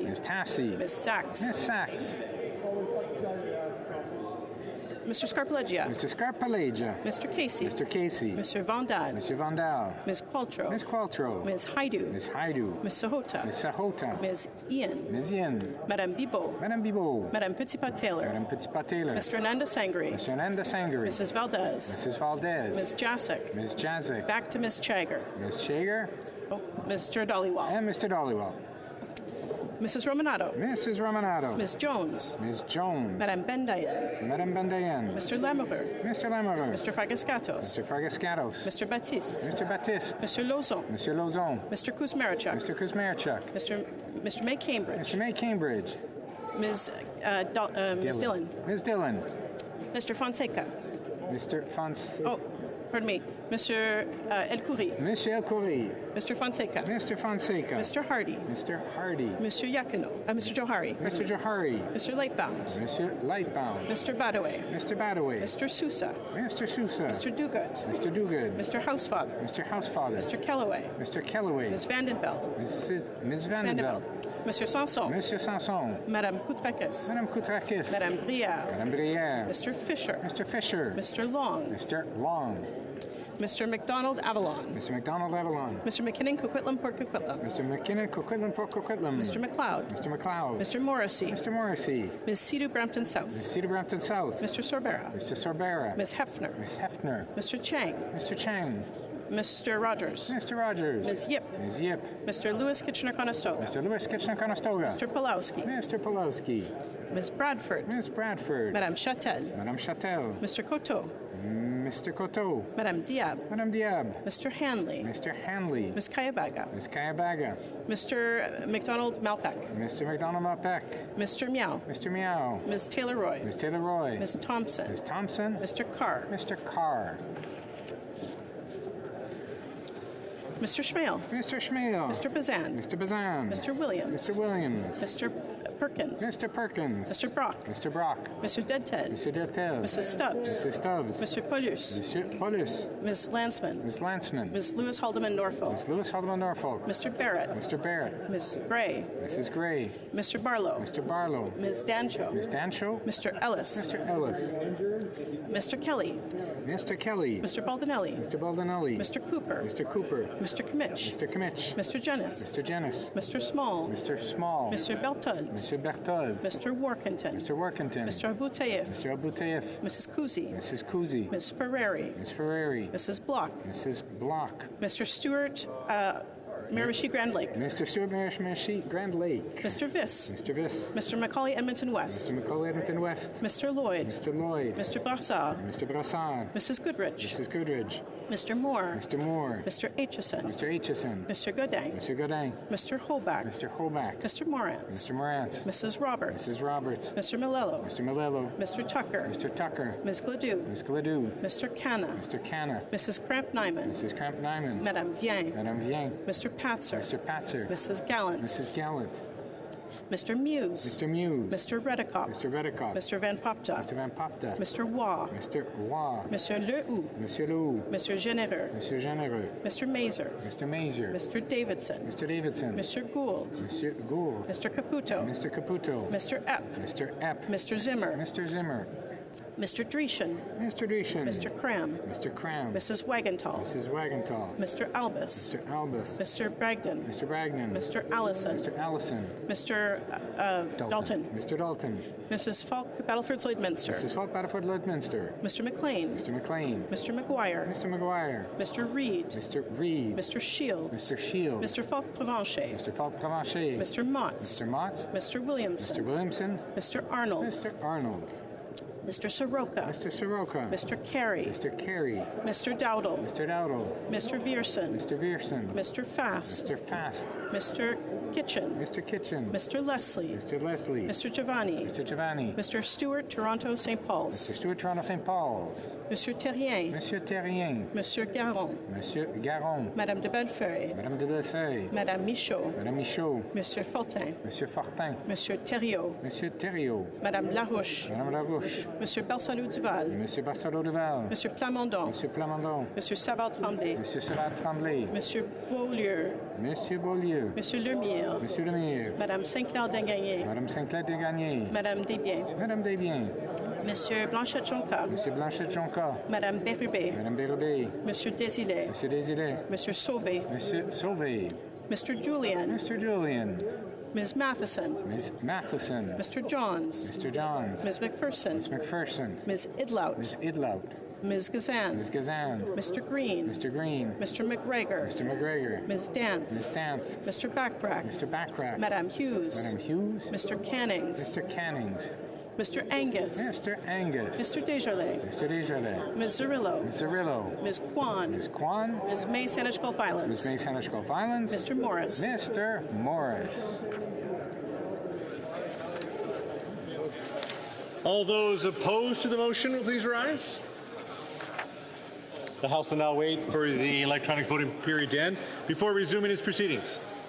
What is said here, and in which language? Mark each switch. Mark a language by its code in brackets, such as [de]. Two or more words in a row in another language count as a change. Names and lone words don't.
[en] Ms. Tassie. Ms. Sachs. Ms. Sachs. Mr. Scarpaleggia. Mr. Scarpaleggia. Mr. Casey. Mr. Casey. Mr. Vandal. Mr. Vandal. Ms. Qualtrough. Ms. Qualtrough. Ms. Haidu. Ms. Haidu. Ms. Sahota. Ms. Sahota. Ms. Ian. Ms. Ian. Madame Bibot. Madame Bibot. Madame Petitpas-Taylor. Madame Petitpas-Taylor. Mr. Ananda Sangri. Mr. Ananda Sangri. Mrs. Valdez. Mrs. Valdez. Ms. Jacek. Ms. Jacek. Back to Ms. Chager. Ms. Chager. Oh, Mr. Dollywall. And Mr. Dollywall. Mrs. Romanato. Mrs. Romanato. Ms. Jones. Ms. Jones. Madame Bendayan. Madame Bendayan. Mr. Lamoureux. Mr. Lamoureux. Mr. Fragascatos. Mr. Fragascatos. Mr. Baptiste. Mr. Baptiste. Mr. Lozon. Mr. Lozon. Mr. Kuzmarchuk. Mr. Kuzmarchuk. Mr. May Cambridge. Mr. May Cambridge. Ms. Dillon. Ms. Dillon. Mr. Fonseca. Mr. Fonseca. Oh, pardon me. Mr. El Khoury. Mr. El Khoury. Mr. Fonseca. Mr. Fonseca. Mr. Hardy. Mr. Hardy. Mr. Yakino. Mr. Johari. Mr. Johari. Mr. Lightbound. Mr. Lightbound. Mr. Badaway. Mr. Badaway. Mr. Sousa. Mr. Sousa. Mr. Duguid. Mr. Duguid. Mr. Housefather. Mr. Housefather. Mr. Kellaway. Mr. Kellaway. Ms. Vandenbelt. Ms. Vandenbelt. Monsieur Sanson. Monsieur Sanson. Madame Koutrakis. Madame Koutrakis. Madame Brière. Madame Brière. Mr. Fisher. Mr. Fisher. Mr. Long. Mr. Long. Mr. McDonald Avalon. Mr. McDonald Avalon. Mr. McKinnon Coquitlam Port Coquitlam. Mr. McKinnon Coquitlam Port Coquitlam. Mr. McLeod. Mr. McLeod. Mr. Morrissey. Mr. Morrissey. Ms. Cedar Brampton South. Ms. Cedar Brampton South. Mr. Sorbera. Mr. Sorbera. Ms. Hefner. Ms. Hefner. Mr. Chang. Mr. Chang. Mr. Rogers. Mr. Rogers. Ms. Yip. Ms. Yip. Mr. Lewis Kitchener-Conestoga. Mr. Lewis Kitchener-Conestoga. Mr. Pulowski. Mr. Pulowski. Ms. Bradford. Ms. Bradford. Madame Châtel. Madame Châtel. Mr. Coteau. Mr. Coteau. Madame Diab. Madame Diab. Mr. Hanley. Mr. Hanley. Ms. Kayabaga. Ms. Kayabaga. Mr. McDonald Malpeck. Mr. McDonald Malpeck. Mr. Meow. Mr. Meow. Ms. Taylor-Roy. Ms. Taylor-Roy. Ms. Thompson. Ms. Thompson. Mr. Carr. Mr. Carr. Mr. Schmale. Mr. Schmale. Mr. Bazan. Mr. Bazan. Mr. Williams. Mr. Williams. Mr. Perkins. Mr. Perkins. Mr. Brock. Mr. Brock. Mr. Deadted. Mr. Deadtel. Mrs. Stubbs. Mrs. Stubbs. Mr. Paulus. Mr. Paulus. Ms. Lansman. Ms. Lansman. Ms. Lewis Haldeman Norfolk. Ms. Lewis Haldeman Norfolk. Mr. Barrett. Mr. Barrett. Ms. Gray. Mrs. Gray. Mr. Barlow. Mr. Barlow. Ms. Dancho. Ms. Dancho. Mr. Ellis. Mr. Ellis. Mr. Kelly. Mr. Kelly. Mr. Baldinelli. Mr. Baldinelli. Mr. Cooper. Mr. Cooper. Mr. Kmitch. Mr. Kmitch. Mr. Jennis. Mr. Jennis. Mr. Small. Mr. Small. Mr. Berthold. Mr. Berthold. Mr. Workington. Mr. Workington. Mr. Aboutayev. Mr. Aboutayev. Mrs. Kuzi. Mrs. Kuzi. Ms. Ferrari. Ms. Ferrari. Mrs. Block. Mrs. Block. Mr. Stewart Miramichi Grand Lake. Mr. Stewart Miramichi Grand Lake. Mr. Viss. Mr. Viss. Mr. Macaulay Edmonton West. Mr. Macaulay Edmonton West. Mr. Lloyd. Mr. Lloyd. Mr. Brassard. Mr. Brassard. Mrs. Goodrich. Mrs. Goodrich. Mr. Moore. Mr. Moore. Mr. Aitchison. Mr. Aitchison. Mr. Godin. Mr. Godin. Mr. Hoback. Mr. Hoback. Mr. Morantz. Mr. Morantz. Mrs. Roberts. Mrs. Roberts. Mr. Malello. Mr. Malello. Mr. Tucker. Mr. Tucker. Ms. Gladue. Ms. Gladue. Mr. Canna. Mr. Canna. Mrs. Cramp-Nyman. Mrs. Cramp-Nyman. Madame Vien. Madame Vien. Mr. Patzer. Mr. Patzer. Mrs. Gallant. Mrs. Gallant. Mr. Muse. Mr. Muse. Mr. Redekop. Mr. Redekop. Mr. Van Popta. Mr. Van Popta. Mr. Waugh. Mr. Waugh. Monsieur Lehoux. Monsieur Lehoux. Mr. Généreux. Monsieur Généreux. Mr. Mazer. Mr. Mazer. Mr. Davidson. Mr. Davidson. Mr. Gould. Monsieur Gould. Mr. Caputo. Mr. Caputo. Mr. Epp. Mr. Epp. Mr. Zimmer. Mr. Zimmer. Mr. Dreeshen. Mr. Dreeshen. Mr. Cram. Mr. Cram. Mrs. Wagenthal. Mrs. Wagenthal. Mr. Albus. Mr. Albus. Mr. Bragdon. Mr. Bragdon. Mr. Allison. Mr. Allison. Mr. Dalton. Mr. Dalton. Mrs. Falk, Battleford Lloydminster. Mrs. Falk, Battleford Lloydminster. Mr. McLean. Mr. McLean. Mr. McGuire. Mr. McGuire. Mr. Reed. Mr. Reed. Mr. Shields. Mr. Shields. Mr. Falk Provencher. Mr. Falk Provencher. Mr. Motts. Mr. Motts. Mr. Williamson. Mr. Williamson. Mr. Arnold. Mr. Arnold. Mr. Soroka. Mr. Soroka. Mr. Carey. Mr. Carey. Mr. Dowdle. Mr. Dowdle. Mr. Vierson. Mr. Vierson. Mr. Fast. Mr. Fast. Mr. Kitchen. Mr. Kitchen. Mr. Leslie. Mr. Leslie. Mr. Giovanni. Mr. Giovanni. Mr. Stewart, Toronto, St. Paul's. Mr. Stewart, Toronto, St. Paul's. Monsieur Terrien. Monsieur Terrien. Monsieur Garon. Monsieur Garon. Madame de Bellefeuille. Madame de Bellefeuille. Madame Michaud. Madame Michaud. Monsieur Fortin. Monsieur Fortin. Monsieur Thériault. Monsieur Thériault. Madame Larouche. Madame Larouche. Monsieur Barsalou Duval. Monsieur Barsalou Duval. Monsieur Plamondon. Monsieur Plamondon. Monsieur Savard Tremblay. Monsieur Savard Tremblay. Monsieur Beaulieu. Monsieur Beaulieu. Monsieur Lemire. Monsieur Lemire. Madame Saint-Clair Degagné. Madame Saint-Clair Degagné. Madame Desbiens. Madame Desbiens. Monsieur Blanchette-Jonca. Monsieur Blanchette-Jonca. Madame Bérubé. Madame Bérubé. Monsieur Désilet. Monsieur Désilet. Monsieur Sauvé. Monsieur Sauvé. Mr. Julian. Mr. Julian. Ms. Matheson. Ms. Matheson. Mr. Johns. Mr. Johns. Ms. McPherson. Ms. McPherson. Ms. Idlout. Ms. Idlout. Ms. Gazan. Ms. Gazan. Mr. Green. Mr. Green. Mr. McGregor. Mr. McGregor. Ms. Dance. Ms. Dance. Mr. Backrack. Mr. Backrack. Madame Hughes. Madame Hughes. Mr. Cannings. Mr. Cannings. Mr. Angus. Mr. Angus. Mr. Desjardins. Mr. Desjardins. Ms. Zerillo. Ms. Zerillo. Ms. Kwan. Ms. Kwan. Ms. May Sanishkov Islands. Ms. May Sanishkov Islands. Mr. Morris. Mr. Morris. All those opposed to the motion will please rise. The House will now wait for the electronic voting period to end before resuming its proceedings.